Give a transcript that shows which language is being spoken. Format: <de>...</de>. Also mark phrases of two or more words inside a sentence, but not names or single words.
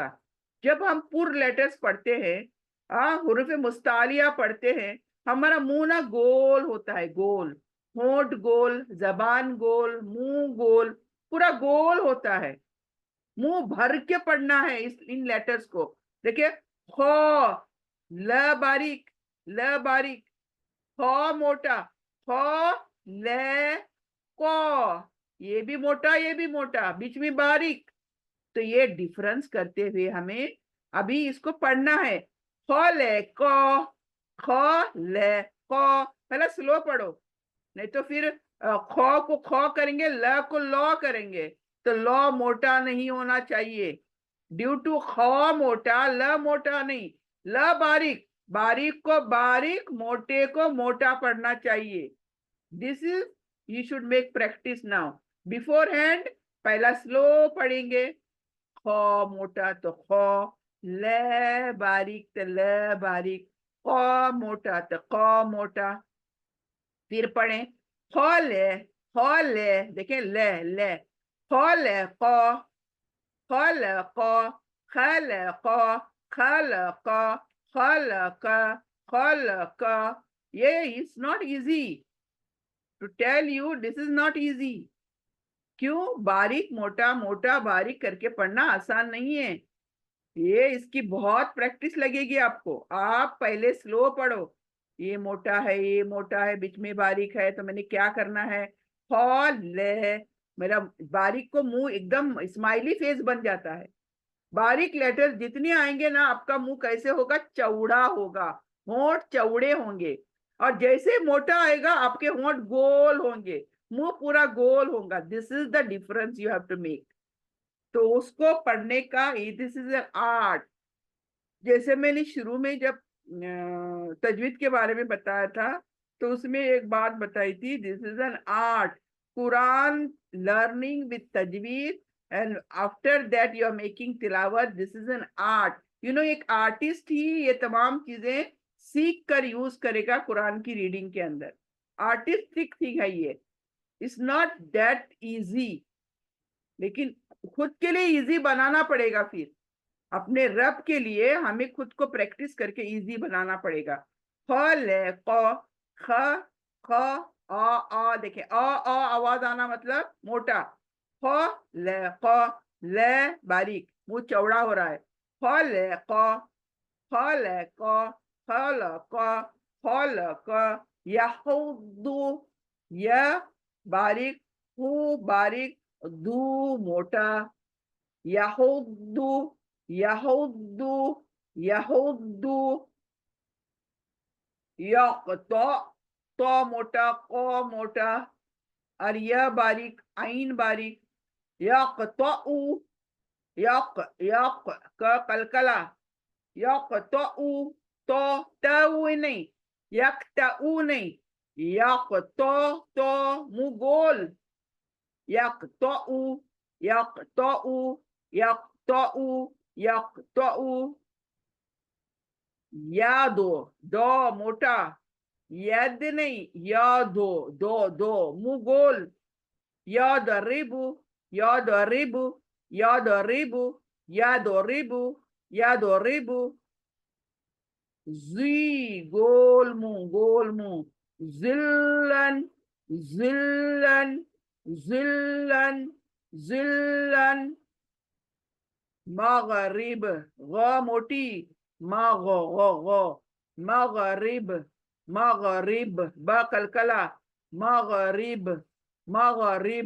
<hi>जब हम</hi> <en>pur letters</en> <hi>पढ़ते हैं,</hi> <ar>حروف مستعلية</ar> <hi>पढ़ते हैं, हमारा मुंह ना गोल होता है, गोल, होंठ गोल, जबान गोल, मुंह गोल, पूरा गोल होता है। मुंह भर के पढ़ना है इन लेटर्स को। देखिए ख, ल बारीक, ल बारीक, ख मोटा, ख, ल, क, ये भी मोटा ये भी मोटा, बीच में बारीक। तो ये डिफरेंस करते हुए हमें अभी इसको पढ़ना है। ख ले क, ख ले क। पहले स्लो पढ़ो, नहीं तो फिर ख को ख करेंगे, ल को ल करेंगे, तो ल मोटा नहीं होना चाहिए।</hi> <en>due to</en> <hi>ख मोटा, ल मोटा नहीं, ल बारीक, बारीक को बारीक, मोटे को मोटा पढ़ना चाहिए।</hi> <en>This is, you should make practice now. before hand</en> <hi>पहला स्लो पढ़ेंगे, ख मोटा तो ख, ल बारीक तो ल बारीक, क मोटा तो क मोटा। फिर पढ़ें ख ले, ख ले, देखें ले ले, ख ले क, ख ले क, ख ले क, ख ले क, ख ले क, ख ले क।</hi> <en>ये is not easy to tell you, this is not easy।</en> <hi>क्यों? बारीक मोटा, मोटा बारीक करके पढ़ना आसान नहीं है। ये इसकी बहुत प्रैक्टिस लगेगी आपको। आप पहले स्लो पढ़ो, ये मोटा है, ये मोटा है, बीच में बारीक है, तो मैंने क्या करना है, ले, मेरा बारीक को मुंह एकदम</hi> <en>smiley face</en> <hi>बन जाता है। बारीक लेटर जितने आएंगे ना, आपका मुंह कैसे होगा, चौड़ा होगा, होंठ चौड़े होंगे। और जैसे मोटा आएगा आपके होंठ गोल होंगे, मुंह पूरा गोल होगा।</hi> <en>This is the difference you have to make.</en> <hi>तो उसको पढ़ने का,</hi> <en>this is an art.</en> <hi>जैसे मैंने शुरू में जब तजवीद के बारे में बताया था, तो उसमें एक बात बताई थी,</hi> <en>this is an art, Quran learning with tajweed, And after that you are making tilawat, this is an art.</en> <hi>एक आर्टिस्ट ही ये तमाम चीजें सीख कर यूज करेगा कुरान की रीडिंग के अंदर।</hi> <en>artistic thing</en> <hi>है ये,</hi> <en>it's not that easy.</en> <hi>लेकिन खुद के लिए इजी बनाना पड़ेगा, फिर अपने रब के लिए हमें खुद को प्रैक्टिस करके इजी बनाना पड़ेगा। ख ले क, ख, ख, आ, देखें आ आवाज आना मतलब मोटा, ख ले क, ले बारीक, मुंह चौड़ा हो रहा है,</hi> <ar>خلق خلق خلق خلق يحد</ar> <hi>य बारीक हु बारीक दू मोटा</hi> <ar>يحد يحد يحد</ar> <hi>यक़्ता तो मोटा क मोटा और य बारीक आइन बारीक</hi> <ar>يقطع يق يق</ar> <hi>क कलकला यक़्तउ तो तउ नहीं यक़्तउ नहीं यक़्तो मुंह गोल</hi> <ar>يقطع يقطع يقطع يقطع</ar> <hi>यादो दो मोटा यद नहीं यादो दो दो मुंह गोल</hi> <ar>يضرب يضرب يضرب يضرب يضرب</ar> <hi>जी गोल मुंह</hi> <ar>ظلا ظلا ظلا ظلا</ar> <hi>मगरिब ग मोटी</hi> <ar>مغ مغرب مغرب</ar> <hi>ब कलकला</hi> <ar>مغرب مغرب.</ar>